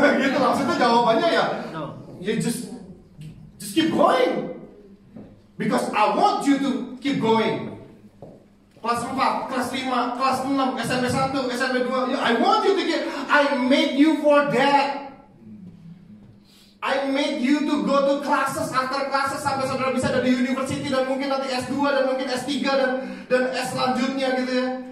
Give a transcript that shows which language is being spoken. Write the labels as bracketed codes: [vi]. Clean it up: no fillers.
[id] Gitu maksudnya jawabannya ya, [en] you just keep going, because I want you to keep going. [id] Kelas 4, kelas 5, kelas 6, SMP 1, SMP 2. [en] I want you to get, I made you for that. I made you to go to classes after classes [id] sampai saudara bisa dari university dan mungkin nanti S2 dan mungkin S3 dan S selanjutnya gitu ya.